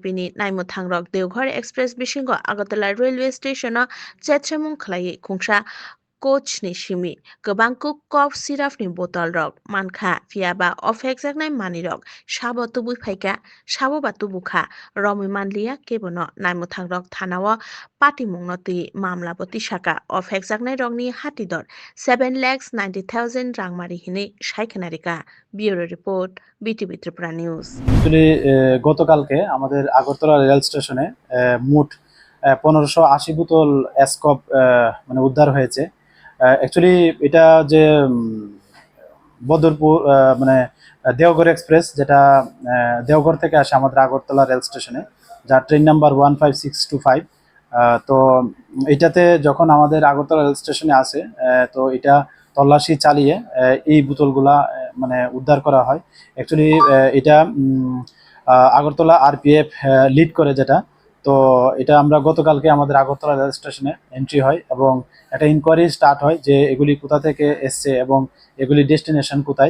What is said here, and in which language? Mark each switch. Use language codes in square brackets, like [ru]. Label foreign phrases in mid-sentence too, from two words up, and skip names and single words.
[trp] ni Naimuthangrok Deoghar Express Bishingo Agartala Railway Station Chetchamung Khlai Khungsha coach ni shimi Kabangkok [en] cough syrup [trp] ni bottle rok mankha fiaba ofexaknai mani rok sabo tubui phaika sabo batu bukha romoi manliya kebono Naimuthangrok thanao patimungno tui mamla boti shaka ofexaknai rokni hatidor 7,90,000 rangmari hine shaikhanarika [en] Bureau Report [trp] BTV Tripura News [bn] actually গতকালকে আমাদের আগরতলা রেল স্টেশনে মোট 1580 বোতল এসকপ মানে উদ্ধার হয়েছে অ্যাকচুয়ালি এটা যে বদরপুর মানে দেওঘর এক্সপ্রেস যেটা দেওঘর থেকে আসে আমাদের আগরতলা রেল স্টেশনে যার [en] train number [bn] 15625 তো এটাতে যখন আমাদের আগরতলা রেল স্টেশনে আসে তো এটা তল্লাশি চালিয়ে এই বোতলগুলা মানে উদ্ধার করা হয় অ্যাকচুয়ালি এটা আগরতলা আরপিএফ লিড করে যেটা তো এটা আমরা গতকালকে আমাদের আগরতলা রেল স্টেশনে এন্ট্রি হয় এবং একটা [en] inquiry start [bn] হয় যে এগুলি কোথা থেকে এসছে এবং এগুলি ডেস্টিনেশন কোথায়।